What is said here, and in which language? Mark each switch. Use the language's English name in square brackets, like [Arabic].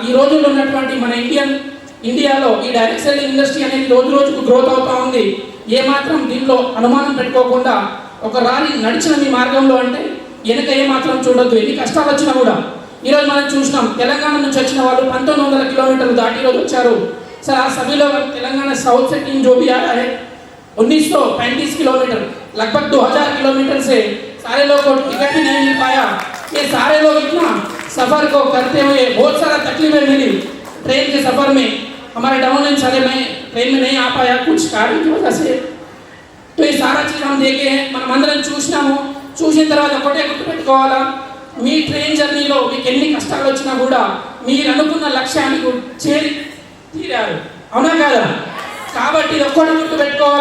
[Telugu] ఈ రోజుల్లో ఉన్నటువంటి మన ఇండియాలో ఈ డైరెక్ట్ సెల్లింగ్ ఇండస్ట్రీ అనేది రోజుకు గ్రోత్ అవుతూ ఉంది. ఏమాత్రం దీనిలో అనుమానం పెట్టుకోకుండా ఒక రాని నడిచిన మీ మార్గంలో అంటే వెనక ఏమాత్రం చూడొద్దు. ఎన్ని కష్టాలు వచ్చినా కూడా ఈరోజు మనం చూసినాం, తెలంగాణ నుంచి వచ్చిన వాళ్ళు 1900 किलोमीटर దాటి ఈరోజు వచ్చారు. [Hindi] सर आज सभी लोग तेलंगाना साउथ से टीम जो भी आया है 1935 किलोमीटर, लगभग 2000 किलोमीटर से सारे लोग को टिकट भी नहीं मिल पाया. ये सारे लोग इतना सफ़र को करते हुए बहुत सारा तकलीफें मिली ट्रेन के सफ़र में. हमारे डाउनलाइन सारे में ट्रेन में नहीं आ पाया कुछ कारण की वजह से. तो ये सारा चीज़ हम देखे हैं, [Telugu] మనం అందరం చూసిన తర్వాత ఒకటే గుర్తుపెట్టుకోవాలా, మీ ట్రైన్ జర్నీలో మీకు ఎన్ని కష్టాలు వచ్చినా కూడా మీరు అనుకున్న లక్ష్యానికి తీరారు, అవునా కాదా? కాబట్టి ఇది ఒక్కటి గుర్తుపెట్టుకోవాలా.